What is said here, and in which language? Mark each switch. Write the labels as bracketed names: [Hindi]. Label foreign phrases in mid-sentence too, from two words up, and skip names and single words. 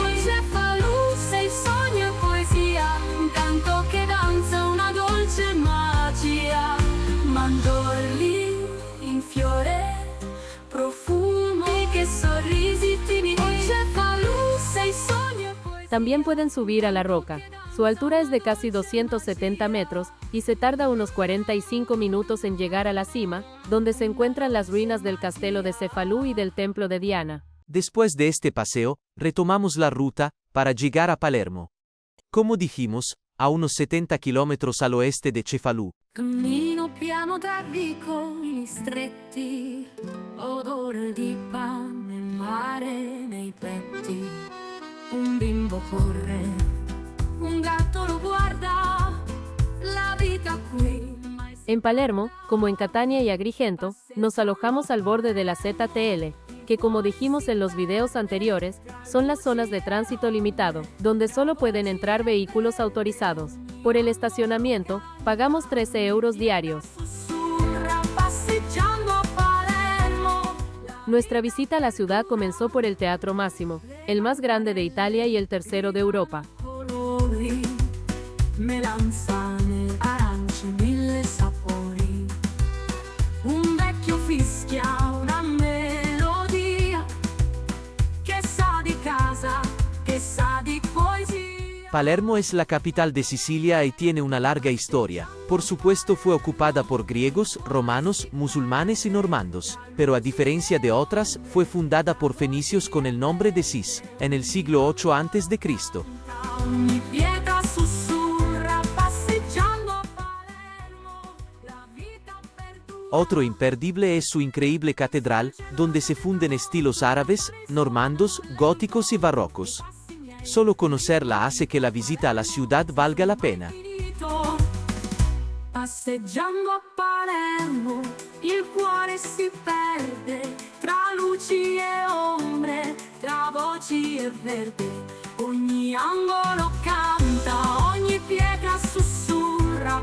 [Italian] Oh Cefalù, sei sogno e poesia, un canto che danza, una dolce magia. Mandorli in fiore, profumi che sorrisi timidi. Oh Cefalù, sei sogno e poesia. [Spanish] También pueden subir a la roca. Su altura es de casi 270 metros, y se tarda unos 45 minutos en llegar a la cima, donde se encuentran las ruinas del castelo de Cefalù y del templo de Diana. Después de este paseo, retomamos la ruta, para llegar a Palermo. Como dijimos, a unos 70 kilómetros al oeste de Cefalù. [Italian] Cammino piano tra vicoli stretti, odore di pane e mare nei petti. Un bimbo corre, un gatto lo guarda, la vita qui. [Spanish] En Palermo, como en Catania y Agrigento, nos alojamos al borde de la ZTL, que como dijimos en los videos anteriores, son las zonas de tránsito limitado, donde solo pueden entrar vehículos autorizados. Por el estacionamiento, pagamos 13 euros diarios. [Italian] Sussurra passeggiando a Palermo. [Spanish] Nuestra visita a la ciudad comenzó por el Teatro Massimo, el más grande de Italia y el tercero de Europa. [Italian] Colori, melanzane, arance, mille sapori. Un vecchio fischia una melodia che sa di casa, che sa di poesia. [Spanish] Palermo es la capital de Sicilia y tiene una larga historia. Por supuesto fue ocupada por griegos, romanos, musulmanes y normandos, pero a diferencia de otras, fue fundada por fenicios con el nombre de Sis, en el siglo 8 a.C. [Italian] Ogni pietra sussurra passeggiando a Palermo, la vita perdura. [Spanish] Otro imperdible es su increíble catedral, donde se funden estilos árabes, normandos, góticos y barrocos. Solo conocerla hace que la visita a la ciudad valga la pena. [Italian] Passeggiando a Palermo, il cuore si perde tra luci e ombre, tra voci e verde. Ogni angolo canta, ogni pietra sussurra.